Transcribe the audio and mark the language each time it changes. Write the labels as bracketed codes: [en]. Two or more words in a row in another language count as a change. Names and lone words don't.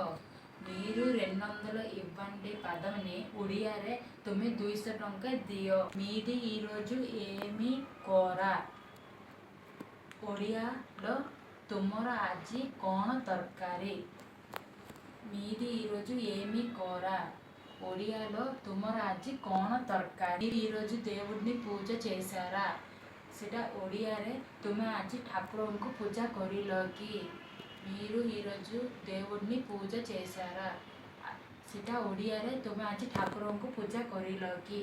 [te] మీరు 200 ఇవ్వండి పదముని [or] ଓଡ଼ିଆରେ ତୁମ୍ଭେ 200 ଟଙ୍କା ଦିଅ. [te] మీది ఈరోజు ఏమి కూర ఒడియాలో [or] ତୁମର ଆଜି କ'ଣ ତରକାରୀ. [te] మీది ఈరోజు ఏమి కూర ఒడియాలో [or] ତୁମର ଆଜି କ'ଣ ତରକାରୀ? [te] మీరు ఈరోజు దేవుడిని ପୂଜା చేశారా? [or] ସେଟା ଓଡ଼ିଆରେ ତୁମେ ଆଜି ଠାକୁରଙ୍କୁ ପୂଜା କରିଲ କି? [te] మీరు ఈరోజు దేవుడిని ପୂଜା చేశారా? [or] ସେଟା ଓଡ଼ିଆରେ ତୁମେ ଆଜି ଠାକୁରଙ୍କୁ ପୂଜା କରିଲ କି?